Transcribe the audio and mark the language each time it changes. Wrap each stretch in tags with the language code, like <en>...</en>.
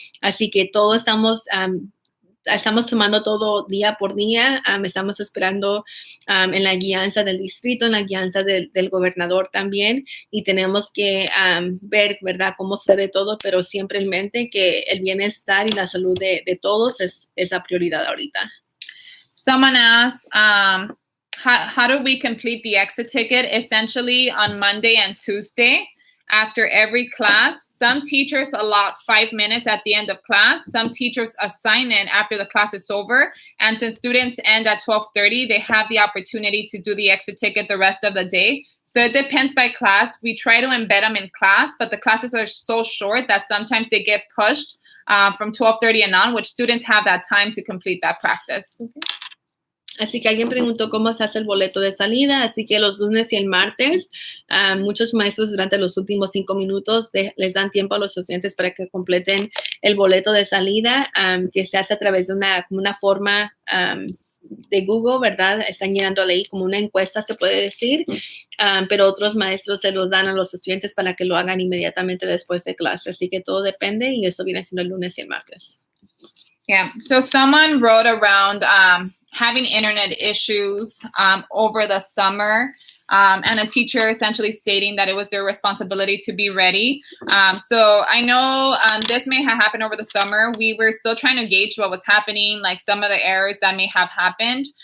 <es>Así que todos estamos tomando todo día por día, estamos esperando en la guianza del distrito, en la guianza del gobernador también, y tenemos que ver, ¿verdad?, cómo sucede todo, pero siempre en mente que el bienestar y la salud de todos es la prioridad ahorita.</es> <en>Someone asked, how do we complete the exit ticket? Essentially on Monday and Tuesday, after every class, some teachers allot 5 minutes at the end of class. Some teachers assign it after the class is over. And since students end at 12:30, they have the opportunity to do the exit ticket the rest of the day. So it depends by class. We try to embed them in class, but the classes are so short that sometimes they get pushed from 12:30 and on, which students have that time to complete that practice. Okay.</en> <es>Así que alguien preguntó cómo se hace el boleto de salida, así que los lunes y el martes, muchos maestros durante los últimos 5 minutos les dan tiempo a los estudiantes para que completen el boleto de salida, que se hace a través de una forma de Google, ¿verdad? Están llenándole ahí como una encuesta, se puede decir, pero otros maestros se los dan a los estudiantes para que lo hagan inmediatamente después de clase, así que todo depende y eso viene siendo el lunes y el martes.</es> <en>Yeah, so someone wrote around having internet issues over the summer, and a teacher essentially stating that it was their responsibility to be ready. So I know this may have happened over the summer. We were still trying to gauge what was happening, like some of the errors that may have happened.</en>